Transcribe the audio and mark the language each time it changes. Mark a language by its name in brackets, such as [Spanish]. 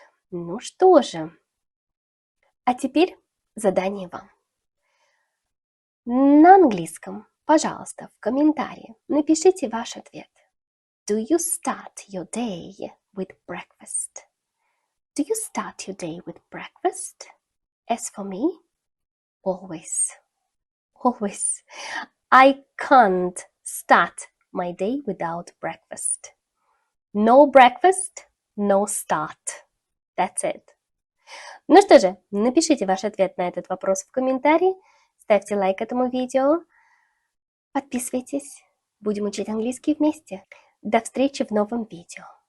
[Russian] Ну что же, а теперь задание вам. На английском, пожалуйста, в комментарии напишите ваш ответ. [English] Do you start your day with breakfast? Do you start your day with breakfast? As for me, always. Always. I can't start my day without breakfast. No breakfast, no start. That's it. [Russian] Ну что же, напишите ваш ответ на этот вопрос в комментарии, ставьте лайк этому видео, подписывайтесь, будем учить английский вместе. До встречи в новом видео.